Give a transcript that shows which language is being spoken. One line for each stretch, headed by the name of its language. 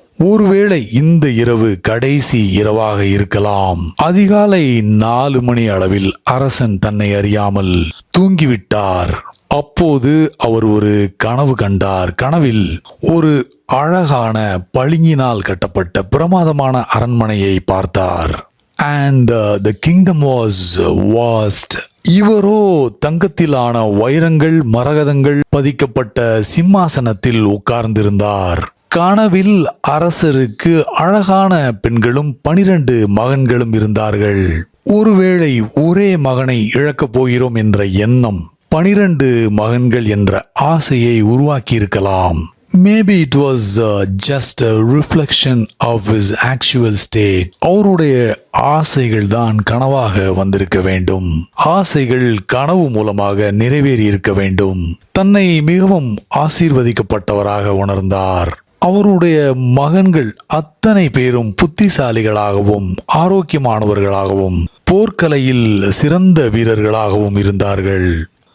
Tamil: ஒருவேளை இந்த இரவு கடைசி இரவாக இருக்கலாம். அதிகாலை 4 மணி அளவில் அரசன் தன்னை அறியாமல் தூங்கிவிட்டார். அப்போது அவர் ஒரு கனவு கண்டார். கனவில் ஒரு அழகான பளிங்கினால் கட்டப்பட்ட பிரமாதமான அரண்மனையை பார்த்தார்.
English: And the kingdom was vast.
Tamil: இவரோ தங்கத்திலான வைரங்கள் மரகதங்கள் பதிக்கப்பட்ட சிம்மாசனத்தில் உட்கார்ந்திருந்தார். கனவில் அரசருக்கு அழகான பெண்களும் 12 மகன்களும் இருந்தார்கள். ஒருவேளை ஒரே மகனை இழக்கப் போகிறோம் என்ற எண்ணம் 12 மகன்கள் என்ற ஆசையை உருவாக்கி இருக்கலாம்.
English: Maybe it was just a reflection of his actual state.
Tamil: அவருடைய ஆசைகள் தான் கனவாக வந்திருக்க வேண்டும். ஆசைகள் கனவு மூலமாக நிறைவேறி இருக்க வேண்டும். தன்னை மிகவும் ஆசீர்வதிக்கப்பட்டவராக உணர்ந்தார். அவருடைய மகன்கள் அத்தனை பேரும் புத்திசாலிகளாகவும் ஆரோக்கியமானவர்களாகவும் போர்க்கலையில் சிறந்த வீரர்களாகவும் இருந்தார்கள்.